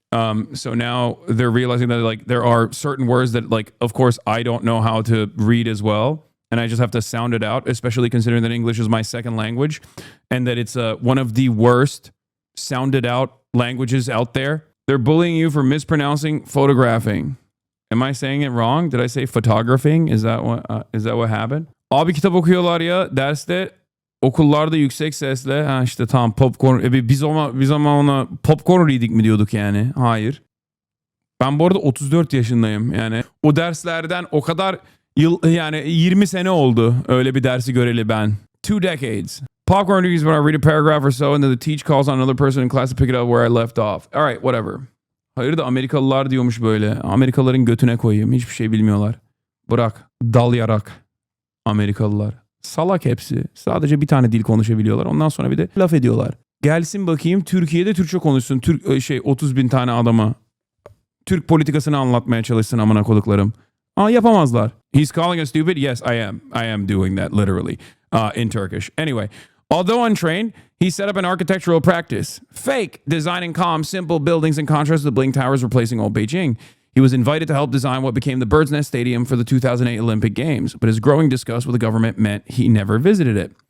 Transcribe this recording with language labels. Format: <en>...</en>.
<en>So now they're realizing that like there are certain words that like, of course, I don't know how to read as well. And I just have to sound it out, especially considering that English is my second language and that it's one of the worst sounded out languages out there. They're bullying you for mispronouncing photographing. Am I saying it wrong? Did I say photographing? Is that what happened?</en> <tr>Abi kitap okuyorlar ya derste. Okullarda yüksek sesle işte tamam popcorn biz ama ona popcorn reading mi diyorduk yani? Hayır. Ben bu arada 34 yaşındayım yani. O derslerden o kadar yani 20 sene oldu öyle bir dersi göreli ben.</tr> <en>2 decades. Popcorn reading is when I read a paragraph or so and then the teacher calls on another person in class to pick it up where I left off. All right, whatever.</en> <tr>Hayır da Amerikalılar diyormuş böyle. Amerikalıların götüne koyayım. Hiçbir şey bilmiyorlar. Bırak. Dal yarak. Amerikalılar. Salak hepsi. Sadece bir tane dil konuşabiliyorlar. Ondan sonra bir de laf ediyorlar. Gelsin bakayım Türkiye'de Türkçe konuşsun. 30 bin tane adama. Türk politikasını anlatmaya çalışsın amına koduklarım. Yapamazlar.</tr> <en>He's calling us stupid? Yes, I am. I am doing that literally in Turkish. Anyway, although untrained, he set up an architectural practice. Fake, designing calm, simple buildings in contrast to the Bling Towers replacing old Beijing. He was invited to help design what became the Bird's Nest Stadium for the 2008 Olympic Games, but his growing disgust with the government meant he never visited it.</en>